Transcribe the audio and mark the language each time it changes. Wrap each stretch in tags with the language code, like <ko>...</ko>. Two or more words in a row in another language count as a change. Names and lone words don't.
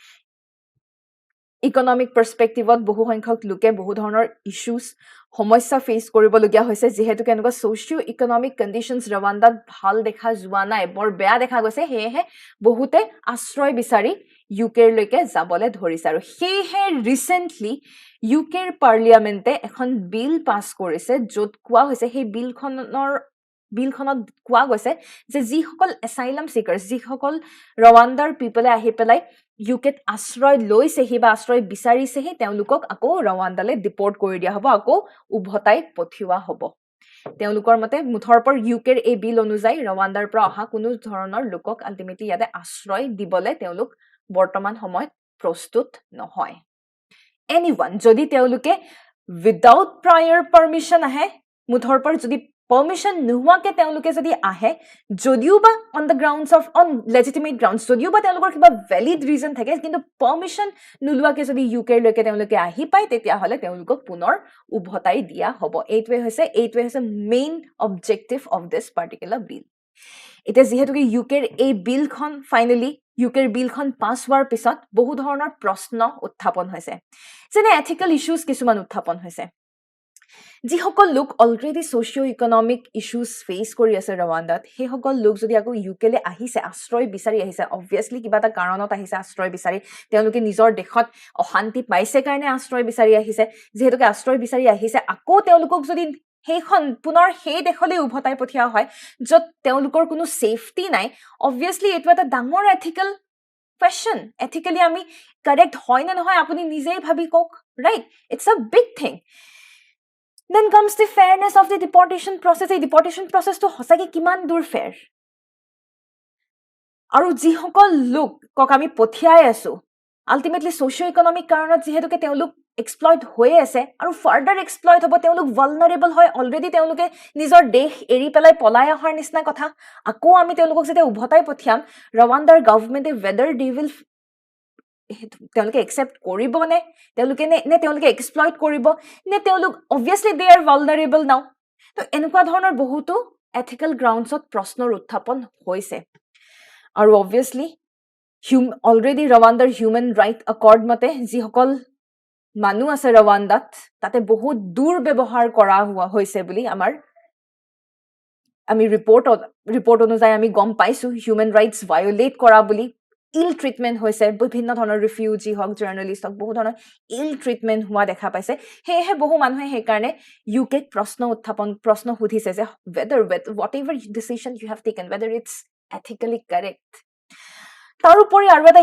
<en>economic perspectiveত</en> <as>বহু সংখ্যক লোকে বহু ধৰণৰ ইস্যুজ সমস্যা ফেস কৰিবলগীয়া হৈছে যেহেতু কেনেকুৱা</as> <en>socio economic conditions</en> <as>ৰৱাণ্ডাত ভাল দেখা যোৱা নাই বৰ বেয়া দেখা গৈছে হেহে বহুতে আশ্ৰয় বিচাৰি UK লৈকে যাবলৈ ধৰিছে আৰু হেহে ৰিসেন্টলি UK পাৰ্লিয়ামেন্টে এখন বিল পাস কৰিছে য'ত কোৱা হৈছে সেই বিলখনত কোৱা গৈছে যে যিসকল</as> <en>asylum seekers</en> <as>যিসকল ৰৱাণ্ডাৰ পিপলে আহি পেলাই UKত আশ্ৰয় লৈছেহি বা আশ্ৰয় বিচাৰিছেহি তেওঁলোকক আকৌ ৰৱাণ্ডালে ডিপৰ্ট কৰি দিয়া হ'ব আকৌ উভতাই পঠিওৱা হ'ব তেওঁলোকৰ মতে মুঠৰ পৰ UKৰ এই বিল অনুযায়ী ৰৱাণ্ডাৰ পৰা অহা কোনো ধৰণৰ লোকক আল্টিমেটলি ইয়াতে আশ্ৰয় দিবলৈ তেওঁলোক বৰ্তমান সময়ত প্ৰস্তুত নহয় এনিওয়ান যদি তেওঁলোকে</as> <en>without prior permission</en> <as>আহে মুঠৰ পৰ যদি permission নোহোৱাকে তেওঁলোকে যদি আহে যদিও বা</as> <en>on the grounds of on legitimate grounds</en> <as>যদিও বা তেওঁলোকৰ কিবা</as> <en>valid reason</en> <as>থাকে কিন্তু permission নোলোৱাকে যদি UK লৈকে তেওঁলোকে আহি পায় তেতিয়া হলে তেওঁলোকক পুনৰ উভতাই দিয়া হ'ব এইটোৱে হৈছে মেইন</as> <en>objective of this particular bill</en> <as>এটা যেহেতু কি UKৰ এই বিলখন ফাইনালি UKৰ বিলখন পাস হোৱাৰ পিছত বহু ধৰণৰ প্ৰশ্ন উত্থাপন হৈছে যেনে</as> <en>ethical issues</en> <as>কিছুমান উত্থাপন হৈছে যিসকল লোক অলৰেডি</as> <en>socio economic issues</en> <as>ফেস কৰি আছে ৰৱাণ্ডাত সেই সকল লোক যদি আকৌ UK লে আহিছে আশ্ৰয় বিচাৰি আহিছে obviously কিবা এটা কাৰণত আহিছে আশ্ৰয় বিচাৰি তেওঁলোকে নিজৰ দেশত অশান্তি পাইছে কাৰণে আশ্ৰয় বিচাৰি আহিছে যেহেতুকে আশ্ৰয় বিচাৰি আহিছে আকৌ তেওঁলোকক যদি সেইখন পুনৰ সেই দেশলৈ উভতাই পঠিয়া হয় য'ত তেওঁলোকৰ কোনো সেফটি নাই obviously এটো এটা ডাঙৰ</as> <en>ethical question</en> <as>ethically আমি correct হয় না নহয় আপুনি নিজেই ভাবি কক</as> <en>right it's a big thing then comes the fairness of the deportation process</en> <as>এই</as> <en>deportation process</en> <as>to হসাকি কিমান দূৰ fair আৰু যিসকল লোক কক আমি পঠিয়াই আছো ultimately</as> <en>socio economic</en> <as>কাৰণত যেহেতুকে তেওঁলোক exploit হৈ আছে আৰু further exploit হ'ব তেওঁলোক vulnerable হয় already তেওঁলোকে নিজৰ দেশ এৰি পেলাই পলাই অহাৰ নিচিনা কথা আকৌ আমি তেওঁলোকক যেতিয়া উভতাই পঠিয়াম ৰৱাণ্ডাৰ গভৰ্ণমেণ্টে</as> <en>whether they will</en> <as>তেওঁলোকে একসেপ্ট কৰিব নে তেওঁলোকে এক্সপ্লইট কৰিব নে তেওঁলোক</as> <en>obviously they are vulnerable now</en> <as>তো এনেকুৱা ধৰণৰ বহুতো</as> <en>ethical groundsত</en> <as>প্ৰশ্নৰ উত্থাপন হৈছে আৰু obviously already ৰৱাণ্ডাৰ</as> <en>human right accord</en> <as>মতে যিসকল মানুহ আছে ৰৱাণ্ডাত তাতে বহুত দুৰ্ব্যৱহাৰ কৰা হৈছে বুলি আমি ৰিপৰ্ট অনুযায়ী আমি গম পাইছো</as> <en>human rights</en> <as>ভায়োলেট কৰা বুলি</as> <en>ill treatment</en> <as>হৈছে বিভিন্ন ধৰণৰ ৰিফিউজি হওক জাৰ্নেলিষ্ট হওক বহু ধৰণৰ</as> <en>ill treatment</en> <as>হোৱা দেখা পাইছে সেয়েহে বহু মানুহে সেইকাৰণে ইউকেক প্ৰশ্ন সুধিছে যে</as> <en>what ever decision you have taken whether its ethically correct</en> <as>তাৰোপৰি আৰু এটা</as>